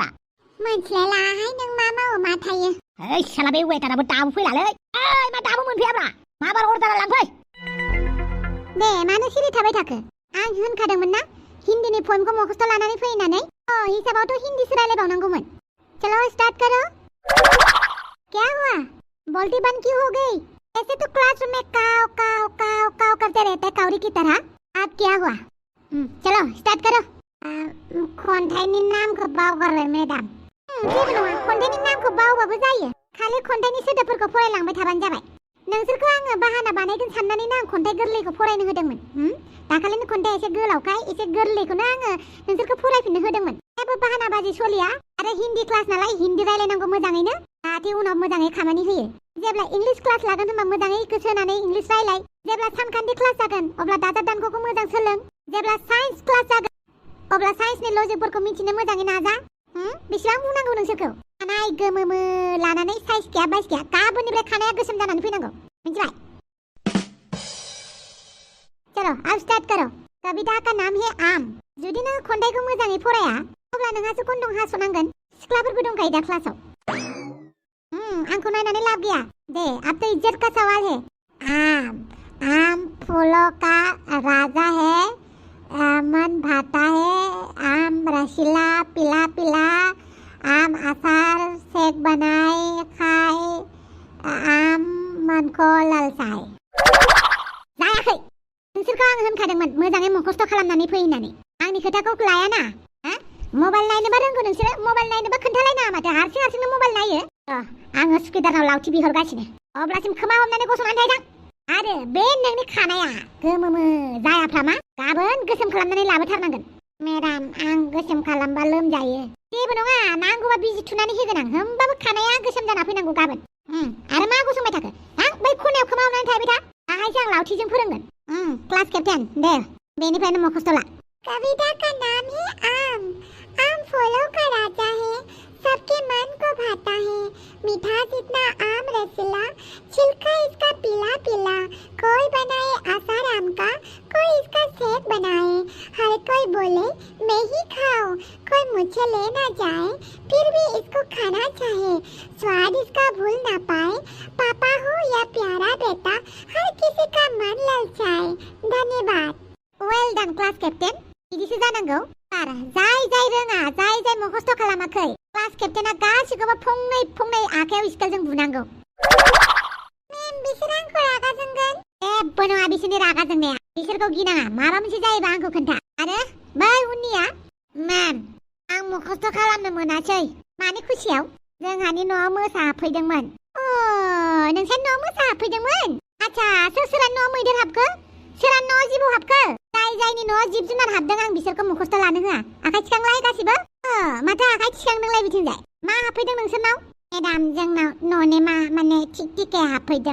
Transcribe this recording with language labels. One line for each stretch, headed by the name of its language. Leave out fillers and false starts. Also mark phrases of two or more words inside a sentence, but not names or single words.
Bodo: मोनथिलायलाहाय नों मा मावो मा थायो साला बे वेटाराबो दाबो फैलालै मा दाबो मोनफैयाब्रा माबार अर्डारा लांफै दे मानो सिरि थाबाय थाखो आं होनखादोंमोन ना हिन्दीनि पएमखौ मखस्थ' लानानै फै होननानै हिसाबावथ' हिन्दीसो रायलायबावनांगौमोन
Hindi: चलो स्टार्ट करो क्या हुआ बोलती बंद क्यों हो गई ऐसे तो क्लासरूम में काव काव काव काव करते रहते हैं कावरी की तरह अब क्या हुआ चलो स्टार्ट करो
Bodo: खन्थाइनि नामखौ बावगारबाय मेडाम जेबो नङा खन्थाइनि नामखौ बावबाबो जायो खालि खन्थाइनि सोदोबफोरखौ फरायलांबाय थाबानो जाबाय नोंसोरखौ आङो बाहाना बानायगोन साननानैनो आं खन्थाइ गोरलैखौ फरायनो होदोंमोन दाखालिनि खन्थाइ एसे गोलावखाय एसे गोरलैखौनो आङो नोंसोरखौ फरायफिननो होदोंमोन जेबो बाहाना बाजि सलिया आरो
English: Hindi class
Bodo: नालाय हिन्दी रायलायनांगौ मोजाङैनो जाहाथे उनाव मोजाङै खामानि होयो जेब्ला
English: English class
Bodo: लागोन होनबा मोजाङै गोसो होनानै इंलिश रायलाय जेब्ला सानखान्थि क्लास जागोन अब्ला दाजाब दानख'खौ मोजां सोलों जेब्ला
English: science class
Bodo: जागोन अब्ला साइन्सनि लजिकफोरखौ मिथिनो मोजाङै नाजा बेसेबां बुंनांगौ नोंसोरखौ खानाय गोमोमो लानानै साइज गैया बाइस गैया गाबोननिफ्राय खानाया गोसोम जानानै फैनांगौ मिथिबाय
Hindi: चलो अब स्टार्ट करो कविता का नाम है आम
Bodo: जुदि नों खन्थाइखौ मोजाङै फराया अब्ला नोंहासो गन्थं हास'नांगोन सिख्लाफोरबो दंखायो दा क्लासाव आंखौ नायनानै लाब गैया दे
Hindi: अब तो इज्जत का सवाल है आम फूलों का राजा है मन भाता है आम रसीला पिला पिला आम अचार शेक बनाए खाए आम मन को ललचाए
Bodo: जायाखै नोंसोरखौ आं होनखादोंमोन मोजाङै मुखस्थ' खालामनानै फै होननानै आंनि खोथाखौ लायाना मबाइल नायनोबा रोंगौ नोंसोरो मबाइल नायनोबा खोन्थालायनाङा माथो हारसिंनो मबाइल नायो आङो सुकिदारनाव लावथि बिहरगासिनो अब्लासिम खोमा हमनानै गसंनानै थायदां आरो बे नोंनि खानाया गोमोमो जायाफ्रामा गाबोन गोसोम खालामनानै लाबोथारनांगोन मेडाम आं गोसोम खालामबा लोमजायो जेबो नङा नांगौबा बिजि थुनानै होगोन आं होमबाबो खानाया गोसोम जाना फैनांगौ गाबोन आरो मा गसंबाय थाखो बै खनायाव खोमा हमनानै थाबाय था दाहायसो आं लावथिजों फोरोंगोन
English: class captain
Bodo: दे बेनिफ्रायनो मुखस्थ' ला
Hindi: कविता का नाम है आम फूलों का राजा है सबके मन को भाता है मिठास इतना आम रसीला छिलका इसका पीला पीला कोई बनाए आसार आम का कोई इसका शेक बनाए हर कोई बोले मैं ही खाऊं कोई मुझे ले ना जाए फिर भी इसको खाना चाहे स्वाद इसका भूल ना पाए पापा हो या प्यारा बेटा हर किसी का मन ललचाए धन्यवाद
English: well done class captain
Bodo: बिदिसो जानांगौ आरो जाय रोङा जाय मुखस्थ' खालामाखै
English: class captaina
Bodo: गासिखौबो फंनै आखायाव स्केलजों बुनांगौ मेम बिसोर आंखौ रागा जोंगोन जेबो नङा बिसोरनि रागा जोंनाया बिसोरखौ गिनाङा माबा मोनसे जायोबा आंखौ खोन्था आरो बै उननिया मेम आं मुखस्थ' खालामनो मोनासै मानि खुसियाव जोंहानि न'आव मोसा हाबफैदोंमोन नोंसोर न'आव मोसा हाबफैदोंमोन आच्छा सोरा न'आव मैदेर हाबखो सोरा न'आव जिबौ हाबखो जायनि न'आव जिब जुनार हाबदों आं बिसोरखौ मुखस्थ' लानो होआ आखाइ थिखांलाय गासिबो माथो आखाइ थिखांदोंलाय बिथिंजाय मा हाबफैदों नोंसोरनाव मेडाम जोंनाव न'नेमा माने थिक हाबफैदों